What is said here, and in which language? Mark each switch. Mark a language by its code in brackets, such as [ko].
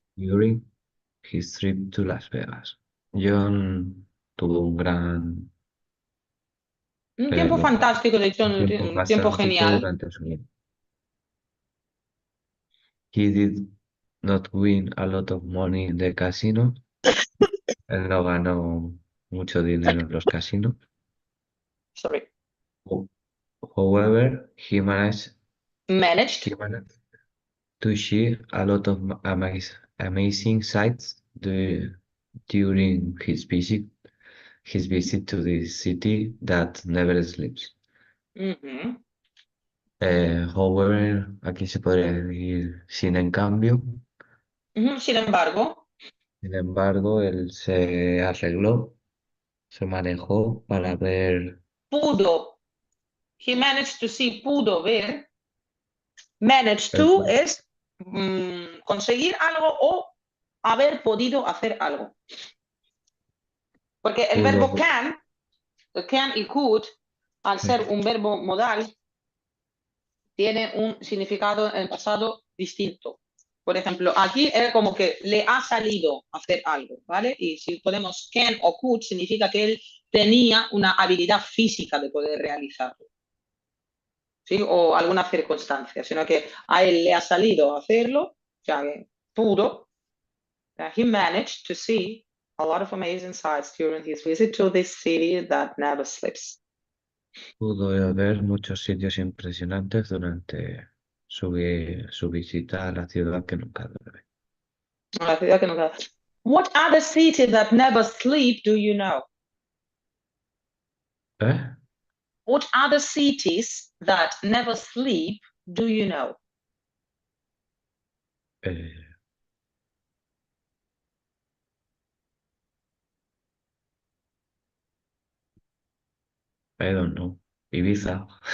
[en] during his trip to Las Vegas. [es] John tuvo Un tiempo bueno, fantástico, de hecho, un tiempo un tiempo fantástico genial. durante su vida. [en] He did not win a lot of money in the casino. [es] Él no ganó mucho dinero en los casinos. [en] Sorry. Ho- However, Managed. he managed to see a lot of amazing sights during his visit to this city that never sleeps. Ujú. [es] However, aquí se podría decir sin en cambio. Ujú. Sin embargo, Sin embargo, él se arregló, se manejó para ver pudo. [en] He managed to see, [es] pudo ver. [en] Managed [es] el to es conseguir algo o haber podido hacer algo. Porque el pudo, verbo can y could, al ser un verbo modal, tiene un significado en el pasado distinto. Por ejemplo, aquí era como que le ha salido hacer algo, ¿vale? Y si ponemos can o could, significa que él tenía una habilidad física de poder realizarlo, ¿sí? O alguna circunstancia, sino que a él le ha salido hacerlo, o sea, que pudo. [en] He managed to see a lot of amazing sights during his visit to this city that never sleeps. [es] Pudo ver muchos sitios impresionantes durante su visita a la ciudad que nunca duerme. La ciudad que nunca... [en] What other city that never sleep do you know? ¿Eh? What other cities that never sleep do you know? Eh, I don't know. Ibiza.